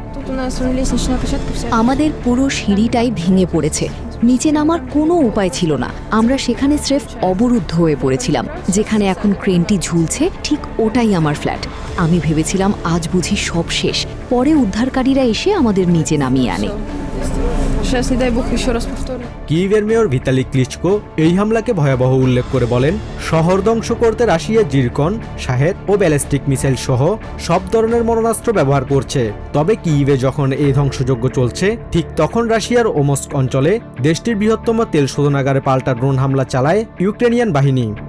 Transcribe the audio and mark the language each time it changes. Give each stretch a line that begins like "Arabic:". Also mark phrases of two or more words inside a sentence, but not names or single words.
Bangla: আমাদের পুরো সিঁড়িটাই ভেঙে পড়েছে। নিচে নামার কোনো উপায় ছিল না। আমরা সেখানে স্রেফ অবরুদ্ধ হয়ে পড়েছিলাম। যেখানে এখন ক্রেনটি ঝুলছে ঠিক ওটাই আমার ফ্ল্যাট। আমি ভেবেছিলাম আজ বুঝি সব শেষ। পরে উদ্ধারকারীরা এসে আমাদের নিচে নামিয়ে আনে।
Russian: Сейчас, не дай бог, еще раз повторю.
Bangla: কিয়েভের মেয়র ভিতালি ক্লিচকো এই হামলাকে ভয়াবহ উল্লেখ করে বলেন, শহর ধ্বংস করতে রাশিয়া জিরকন, শাহেদ ও ব্যালিস্টিক মিসাইল সহ সব ধরনের মরণাস্ত্র ব্যবহার করছে। তবে কিয়েভে যখন এই ধ্বংসযজ্ঞ চলছে, ঠিক তখন রাশিয়ার ওমস্ক অঞ্চলে দেশটির বৃহত্তম তেল শোধনাগারে পাল্টা ড্রোন হামলা চালায় ইউক্রেনিয়ান বাহিনী।